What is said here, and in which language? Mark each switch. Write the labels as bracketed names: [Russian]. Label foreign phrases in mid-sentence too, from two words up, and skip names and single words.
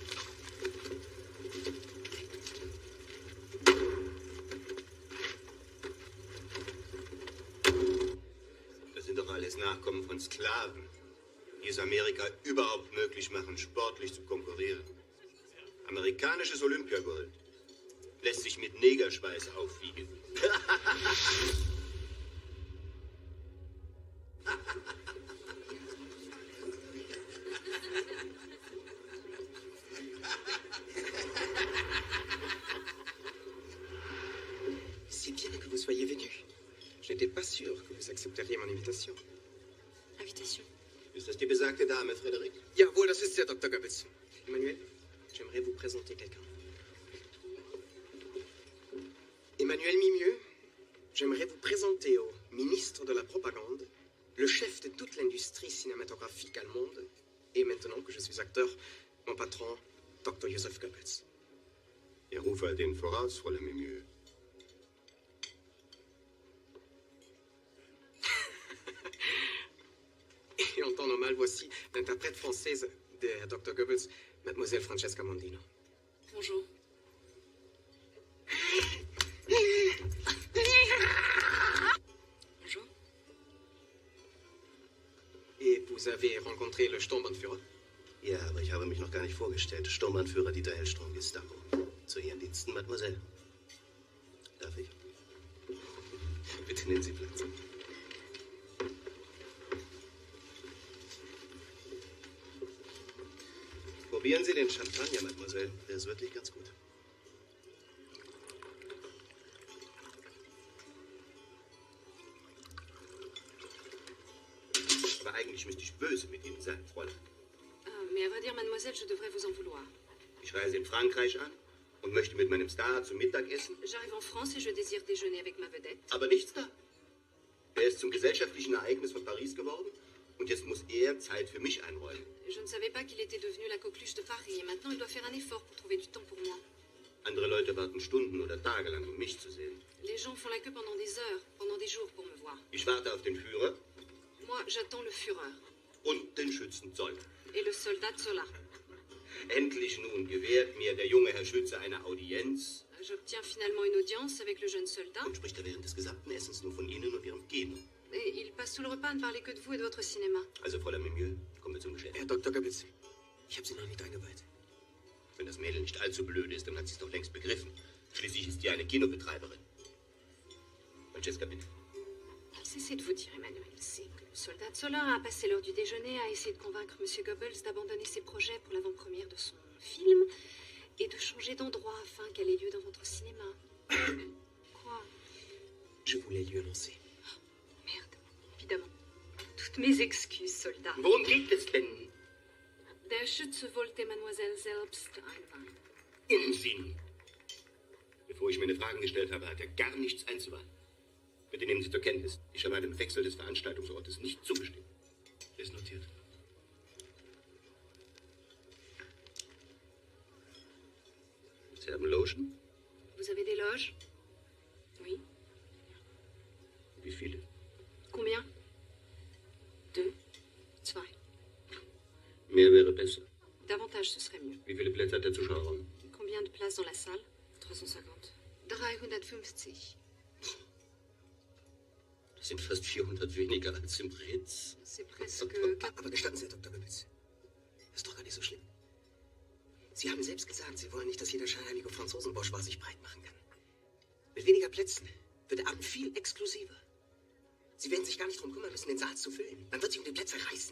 [German] Das sind doch alles Nachkommen von Sklaven, die es Amerika überhaupt möglich machen, sportlich zu konkurrieren. Amerikanisches Olympiagold lässt sich mit Negerschweiß aufwiegen. [French] C'est bien que vous soyez venu. Je n'étais pas sûr que vous accepteriez mon invitation. Invitation. [German] Ist das die besagte Dame, Frederik? Jawohl, das ist sie, Dr. Goebbels. [French] Emmanuel, j'aimerais vous présenter quelqu'un. Emmanuel Mimieux, j'aimerais vous présenter au ministre de la Propagande, le chef de toute l'industrie cinématographique allemande, et maintenant que je suis acteur, mon patron, Dr. Joseph Goebbels. [German] Ich rufe den voraus, Fräulein Mimieux. [French] Et en temps normal, voici l'interprète française de Dr. Goebbels, Mademoiselle Francesca Mondino. Bonjour. Bonjour. Et vous avez rencontré le Sturmbannführer? [German] Ja, aber ich habe mich noch gar nicht vorgestellt. Sturmbannführer Dieter Hellstrom, Gestapo. Zu Ihren Diensten, Mademoiselle. Darf ich? Bitte nehmen Sie Platz. Probieren Sie den Champagner, Mademoiselle. Der ist wirklich ganz gut. Aber eigentlich müsste ich böse mit Ihnen sein, Fräulein. [French] Mais à vrai dire, mademoiselle, je devrais vous en vouloir. [German] Ich reise in Frankreich an und möchte mit meinem Star zum Mittag essen. [French] J'arrive en France et je désire déjeuner avec ma vedette. [German] Aber nichts da. Er ist zum gesellschaftlichen Ereignis von Paris geworden und jetzt muss er Zeit für mich einräumen. [French] Je ne savais pas qu'il était devenu la coqueluche de Paris et maintenant il doit faire un effort pour trouver du temps pour moi. [German] Andere Leute warten Stunden oder Tage lang, um mich zu sehen. [French] Les gens font la queue pendant des heures, pendant des jours pour me voir. [German] Ich warte auf den Führer [French] Moi, j'attends le Führer [German] und den Schützenzoll. [French] et le soldat Zola. [German] Endlich nun gewährt mir der junge Herr Schütze eine Audienz. [French] J'obtiens finalement une audience avec le jeune soldat. [German] Und spricht er während des gesamten Essens nur von Ihnen und Ihrem Kino. [French] Et il passe tout le repas à ne parler que de vous et de votre cinéma. [German] Also, Fräulein Mimieux, kommen wir zum Geschäft. Herr Dr. Goebbels, ich habe Sie noch nicht eingeweiht. Wenn das Mädel nicht allzu blöd ist, dann hat sie es doch längst begriffen. Schließlich ist die eine Kinobetreiberin. Francesca, bitte. [French] Cessez de vous dire, Emmanuel, c'est que le soldat Zola a passé l'heure du déjeuner à essayer de convaincre M. Goebbels d'abandonner ses projets pour l'avant-première de son film et de changer d'endroit afin qu'elle ait lieu dans votre cinéma. Quoi? Je voulais lui annoncer. Merde, évidemment. Toutes mes excuses, soldat. [German] Worum geht es denn? Der Schütze wollte Mademoiselle selbst einweihen. Unsinn. Bevor ich meine Fragen gestellt habe, hat er gar nichts einzuwenden. Bitte nehmen Sie zur Kenntnis, ich habe einem Wechsel des Veranstaltungsortes nicht zugestimmt. Ist notiert. Sie haben Logen? [French] Vous avez des loges? Oui. [German] Wie viele? [French] Combien? 2, 2. [German] Mehr wäre besser. [French] Davantage, ce serait mieux. [German] Wie viele Plätze hat der Zuschauerraum? [French] Combien de places dans la salle? [German] 350. 350. Das sind fast 400 weniger als im Ritz. [French] C'est presque... [German] Aber gestatten Sie, Herr Dr. Goebbels. Ist doch gar nicht so schlimm. Sie haben selbst gesagt, Sie wollen nicht, dass jeder scheinheilige Franzosen-Bourgeois sich breit machen kann. Mit weniger Plätzen wird der Abend viel exklusiver. Sie werden sich gar nicht darum kümmern müssen, den Saal zu füllen. Man wird sich um die Plätze reißen.